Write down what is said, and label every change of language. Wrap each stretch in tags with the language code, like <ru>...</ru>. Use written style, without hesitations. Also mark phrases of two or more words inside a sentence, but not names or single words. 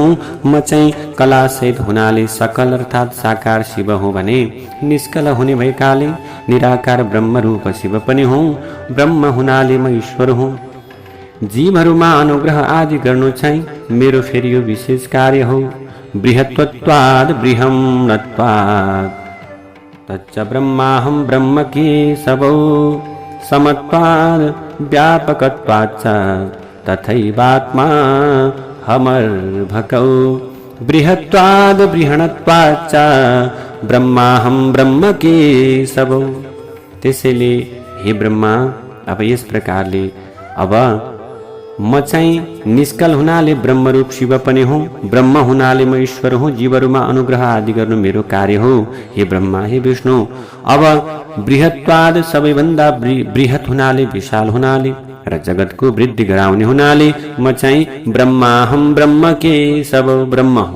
<ne>म चाहिँ कलासहित हुनाले सकल अर्थात् साकार शिव हुँ भने निष्कल हुने भएकाले निराकार ब्रह्मरूप शिव पनि हुँ। ब्रह्म हुनाले म ईश्वर हुँ। जीवहरूमा अनुग्रह आदि गर्नु चाहिँ मेरो फेरि यो विशेष कार्य हो।</ne> <sa>बृहत्त्वाद् बृहन्नत्वात् तच्च ब्रह्माहं ब्रह्म केशवो समत्वाद् व्यापकत्वाच्च तथैवात्मा हमर्भकौ बृहत्त्वाद् बृहन्नत्वाच्च ब्रह्माहं ब्रह्म केशवो।</sa> <ne>त्यसैले हे ब्रह्मा, अब यस प्रकारले अब म चाहिँ निष्कल हुनाले ब्रह्मरूप शिव पनि हुँ। ब्रह्म हुनाले म ईश्वर हुँ। जीवहरूमा अनुग्रह आदि गर्नु मेरो कार्य हो। हे ब्रह्मा, हे विष्णु, अब बृहत्वाद सबैभन्दा बृहत हुनाले विशाल हुनाले र जगतको वृद्धि गराउने हुनाले म चाहिँ</ne> <sa>ब्रह्माहं ब्रह्म केशव</sa> <ne>ब्रह्म हुँ।</ne>